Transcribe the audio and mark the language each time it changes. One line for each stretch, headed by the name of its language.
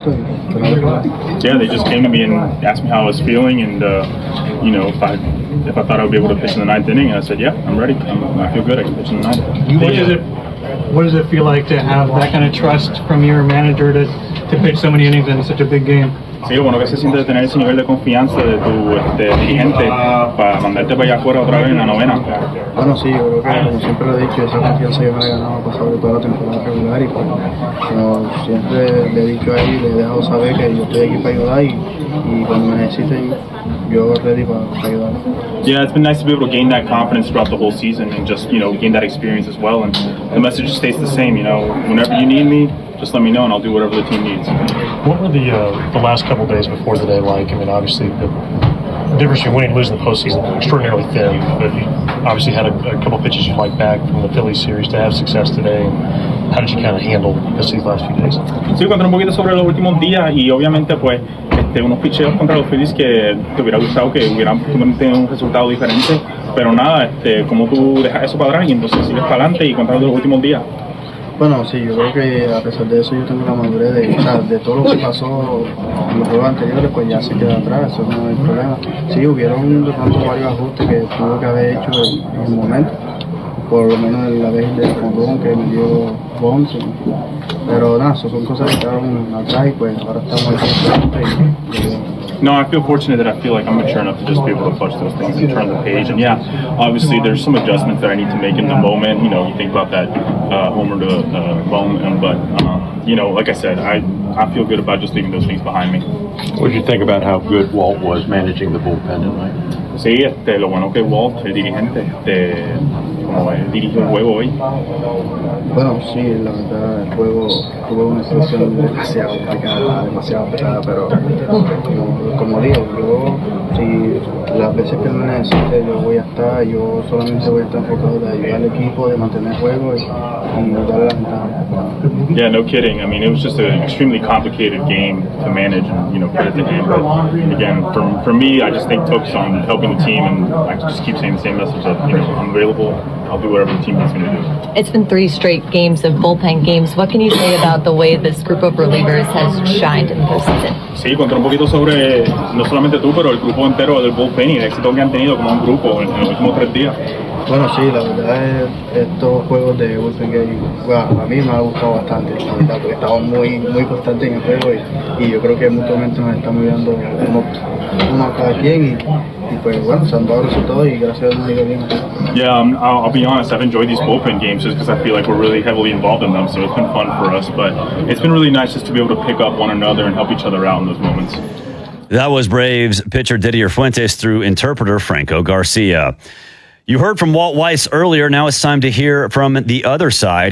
English: Yeah, they just came to me and asked me how I was feeling, and you know, if I thought I would be able to pitch in the ninth inning, and I said, yeah, I'm ready. I feel good. I can pitch in the ninth. What does it feel like to have that kind of trust from your manager to pitch so many innings in such a big game?
Spanish: Sí, bueno, que se siente tener ese nivel de confianza de tu dirigente para mandarte para allá afuera otra vez en la novena. Bueno, sí, yo creo que como siempre lo he dicho, esa confianza yo me la he ganado pasado toda la temporada regular, y pues, yo siempre le he dicho ahí, le he dejado saber que yo estoy aquí para ayudar, y cuando me necesiten, yo ready para ayudar.
English: Yeah, it's been nice to be able to gain that confidence throughout the whole season and just, you know, gain that experience as well. And the message stays the same, you know, whenever you need me, just let me know and I'll do whatever the team needs. What were the last couple days before the day like? I mean, obviously, the difference between winning and losing the postseason was extraordinarily thin. But you obviously had a couple pitches you liked back from the Philly series to have success today. How did you kind of handle this these last few days?
Spanish: Sí, cuento un poquito sobre los últimos días y obviamente, pues, unos picheos contra los Phillies que te hubiera gustado que hubieran tenido un resultado diferente. Pero nada, como tú dejas eso para atrás y entonces sigues para adelante y contando los últimos días. Bueno, sí, yo creo que a pesar de eso yo tengo la madurez de, o sea, de todo lo que pasó en los juegos anteriores, pues ya se queda atrás, eso no es el problema. Sí, hubieron de pronto varios ajustes que tuve que haber hecho en el momento, por lo menos la vez de Condón que me dio bonds, pero nada, eso son cosas que quedaron atrás y pues ahora estamos aquí.
English: No, I feel fortunate that I feel like I'm mature enough to just be able to push those things and turn the page. And yeah, obviously there's some adjustments that I need to make in the moment. You know, you think about that homer to bone, but you know, like I said, I feel good about just leaving those things behind me. What did you think about how good Walt was managing the bullpen tonight?
Spanish: Sí, lo bueno que Walt, el dirigente, como dirigió el juego hoy. Bueno, sí, la verdad, el juego tuvo una situación demasiado complicada, demasiado pesada, pero como digo, yo, si las veces que me necesite, yo voy a estar, yo solamente voy a estar enfocado de ayudar al equipo, de mantener el juego y darle la ventaja.
English: Yeah, no kidding. I mean, it was just an extremely complicated game to manage and, you know, put it to hand. But again, for me, I just think focus on helping the team, and I just keep saying the same message of, you know, I'm available, I'll do whatever the team needs me to do. It's been three straight games of bullpen games. What can you say about the way this group of relievers has shined in the postseason?
Spanish: Sí, contra un poquito sobre, no solamente tú, pero el grupo entero del bullpen y el éxito que han tenido como un grupo en los últimos tres días. Bueno, sí, la verdad es estos juegos de bullpen game, bueno, a mí me ha gustado bastante, la verdad, porque estamos muy, muy constantes en el juego y yo creo que mutuamente nos estamos viendo uno a cada quien y pues bueno, se han dado resultados y gracias a Dios nos ha ido bien.
English: Yeah, I'll be honest, I've enjoyed these bullpen games just because I feel like we're really heavily involved in them, so it's been fun for us, but it's been really nice just to be able to pick up one another and help each other out in those moments. That was Braves pitcher Didier Fuentes through interpreter Franco Garcia. You heard from Walt Weiss earlier. Now it's time to hear from the other side.